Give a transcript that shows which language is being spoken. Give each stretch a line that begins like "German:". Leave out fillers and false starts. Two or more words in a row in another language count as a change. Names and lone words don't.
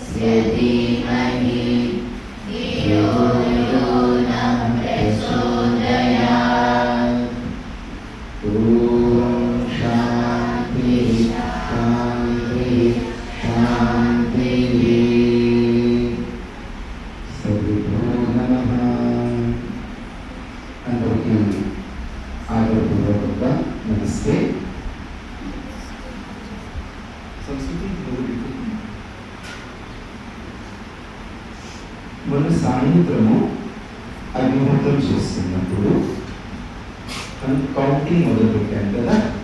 Sanskrit: धीमहि धियो यो न प्रचोदयात्। ॐ शान्ति शान्ति शान्तिः। सद्गुरो नमः।
Telugu: అందరికీ ఆదరపూర్వకంగా నమస్తే. మొన్న సాయంత్రము అగ్నిహోత్రం చేస్తున్నప్పుడు కౌంటింగ్ మొదలుపెట్టాను కదా.